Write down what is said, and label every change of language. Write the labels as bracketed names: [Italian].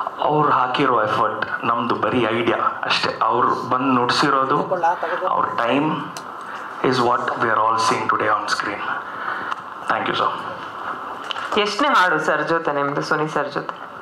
[Kannada] ಅವ್ರು ಹಾಕಿರೋ ಎಫರ್ಟ್, ನಮ್ಮದು ಬರೀ ಐಡಿಯಾ ಅಷ್ಟೇ. ಅವ್ರು ಬಂದು ನುಡಿಸಿರೋದು, ಅವ್ರ time [English] is what we are all seeing today on screen. Thank you sir. [Kannada] ಎಷ್ಟನೇ ಹಾಡು ಸರ್ ಜೊತೆ ನಿಮ್ಮದು, ಸುನಿ ಸರ್ ಜೊತೆ?